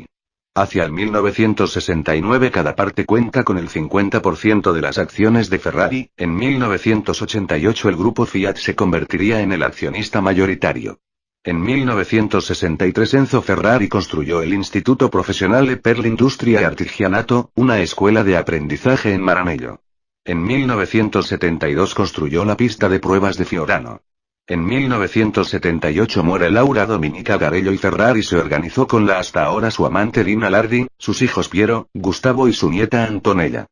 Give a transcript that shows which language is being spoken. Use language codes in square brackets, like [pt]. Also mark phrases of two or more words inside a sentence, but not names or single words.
[es] Hacia el 1969 cada parte cuenta con el 50% de las acciones de Ferrari. En 1988 el grupo Fiat se convertiría en el accionista mayoritario. En 1963 Enzo Ferrari construyó el Instituto Professionale per l'Industria e Artigianato, una escuela de aprendizaje en Maranello. En 1972 construyó la pista de pruebas de Fiorano. En 1978 muere Laura Dominica Garello y Ferrari se organizó con la hasta ahora su amante Lina Lardi, sus hijos Piero, Gustavo y su nieta Antonella.